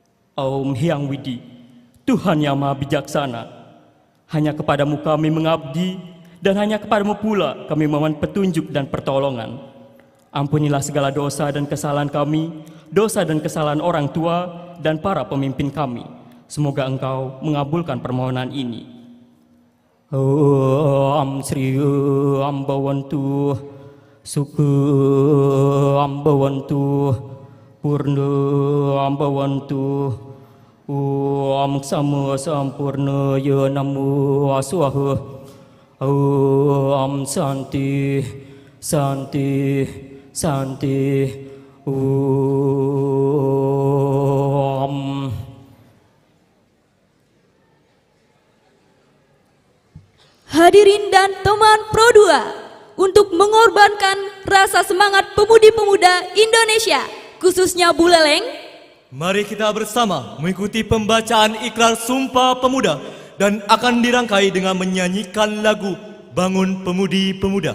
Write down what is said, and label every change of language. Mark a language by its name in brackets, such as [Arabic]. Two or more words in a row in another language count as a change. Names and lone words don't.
[Indonesian] Aum Hyang Widi, Tuhan yang maha bijaksana, hanya kepadamu kami mengabdi, dan hanya kepadamu pula kami memohon petunjuk dan pertolongan. Ampunilah segala dosa dan kesalahan kami, dosa dan kesalahan orang tua dan para pemimpin kami. Semoga Engkau mengabulkan permohonan ini. [Sanskrit] Om Sri Ambawantu, Suku Ambawantu, Purna Ambawantu, Om Sama Sampurna Ya Namo Swaha. Om Santi Santi Santi. Om. [Indonesian] Hadirin dan teman Pro 2, untuk mengorbankan rasa semangat pemudi-pemuda Indonesia, khususnya Buleleng, mari kita bersama mengikuti pembacaan ikrar Sumpah Pemuda dan akan dirangkai dengan menyanyikan lagu Bangun Pemudi Pemuda.